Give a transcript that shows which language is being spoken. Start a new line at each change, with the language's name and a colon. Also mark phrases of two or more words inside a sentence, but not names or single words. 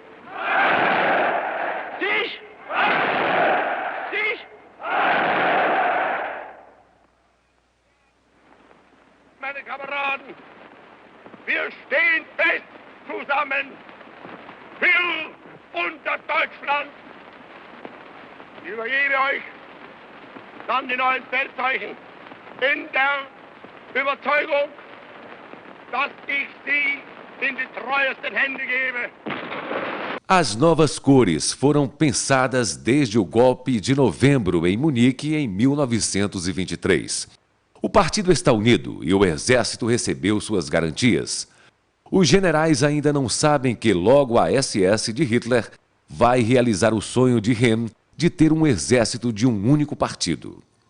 German: Meine Kameraden, wir stehen fest zusammen für unser Deutschland. Ich übergebe euch dann die neuen Feldzeichen in der Überzeugung, dass ich sie in die treuesten Hände gebe.
Portuguese: As novas cores foram pensadas desde o golpe de novembro em Munique em 1923. O partido está unido e o exército recebeu suas garantias. Os generais ainda não sabem que logo a SS de Hitler vai realizar o sonho de Röhm de ter um exército de um único partido.